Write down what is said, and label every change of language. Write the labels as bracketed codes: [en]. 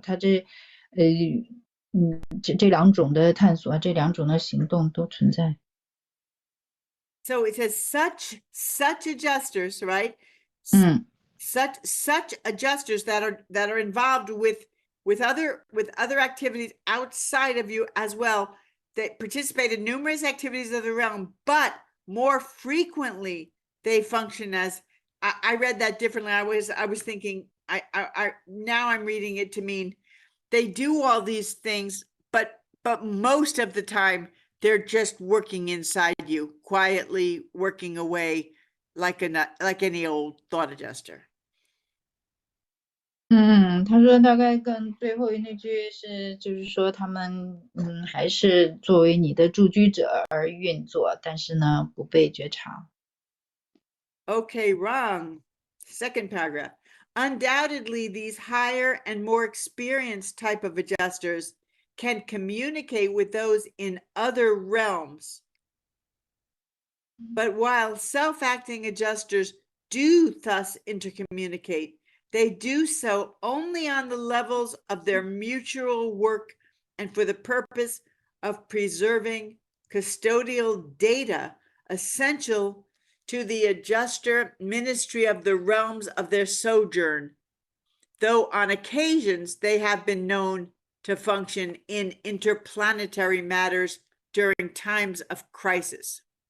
[zh] 他这两种的探索，这两种的行动都存在。 [en] So it says such adjusters, right? Such adjusters that are involved with other activities outside of you as well, that participate in numerous activities of the realm, but more frequently they function as, I read that differently. I was thinking, now I'm reading it to mean they do all these things, but most of the time they're just working inside you, quietly working away like any old thought adjuster. [zh] 他说大概跟最后那句是，就是说他们还是作为你的驻居者而运作，但是呢不被觉察。 [en] Okay, wrong. Second paragraph. Undoubtedly, these higher and more experienced type of adjusters can communicate with those in other realms. But while self-acting adjusters do thus intercommunicate, they do so only on the levels of their mutual work and for the purpose of preserving custodial data essential to the adjuster ministry of the realms of their sojourn, though on occasions they have been known to function in interplanetary matters during times of crisis.